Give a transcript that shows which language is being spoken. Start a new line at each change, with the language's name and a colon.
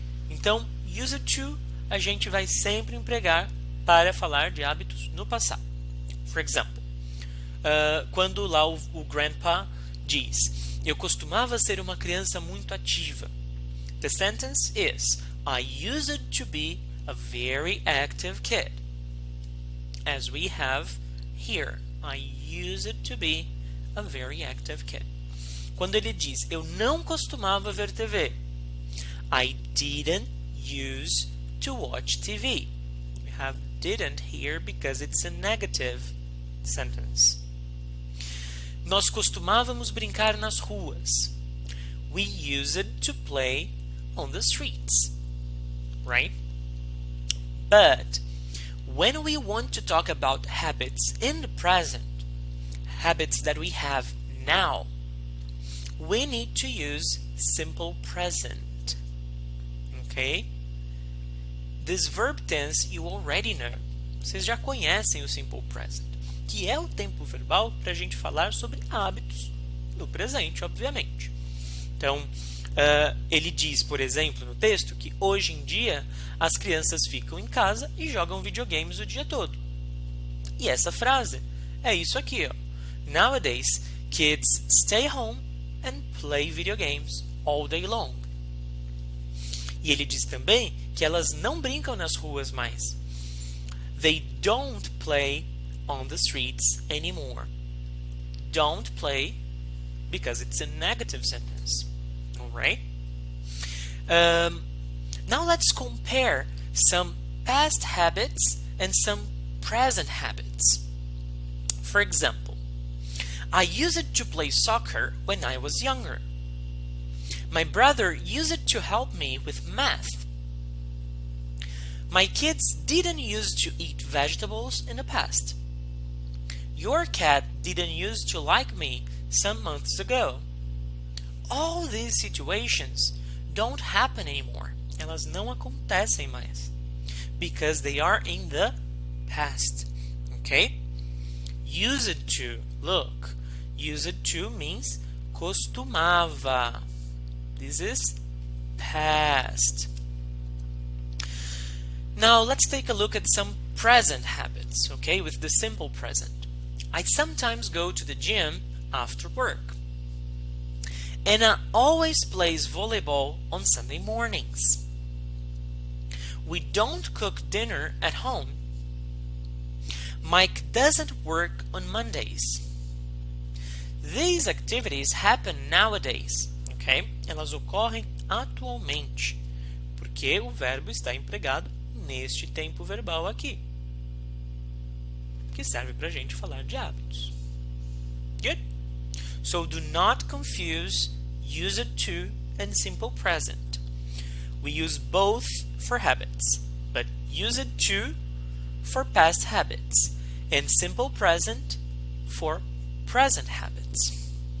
Portuguese: Então, used to a gente vai sempre empregar para falar de hábitos no passado.
English: For example,
Portuguese: quando lá o grandpa diz: eu costumava ser uma criança muito ativa.
English: The sentence is: I used to be a very active kid. As we have here, I used to be a very active kid.
Portuguese: Quando ele diz: eu não costumava ver TV.
English: I didn't use to watch TV. We have didn't here because it's a negative sentence.
Portuguese: Nós costumávamos brincar nas ruas.
English: We used to play on the streets. Right? But when we want to talk about habits in the present, habits that we have now, we need to use simple present. Okay? This verb tense you already know.
Portuguese: Vocês já conhecem o simple present, que é o tempo verbal para a gente falar sobre hábitos no presente, obviamente. Então, ele diz, por exemplo, no texto, que hoje em dia as crianças ficam em casa e jogam videogames o dia todo. E essa frase é isso aqui, ó.
English: Nowadays, kids stay home and play video games all day long.
Portuguese: E ele diz também que elas não brincam nas ruas mais.
English: They don't play on the streets anymore. Don't play because it's a negative sentence. Alright? Now let's compare some past habits and some present habits. For example, I used to play soccer when I was younger. My brother used to help me with math. My kids didn't used to eat vegetables in the past. Your cat didn't used to like me some months ago. All these situations don't happen anymore.
Portuguese: Elas não acontecem mais.
English: Because they are in the past. Okay? Used to. Look. Used to means costumava. This is past. Now let's take a look at some present habits, okay, with the simple present. I sometimes go to the gym after work. Anna always plays volleyball on Sunday mornings. We don't cook dinner at home. Mike doesn't work on Mondays. These activities happen nowadays. Okay?
Portuguese: Elas ocorrem atualmente, porque o verbo está empregado neste tempo verbal aqui, que serve para a gente falar de hábitos.
English: Good? So do not confuse used to and simple present. We use both for habits, but used to for past habits and simple present for present habits.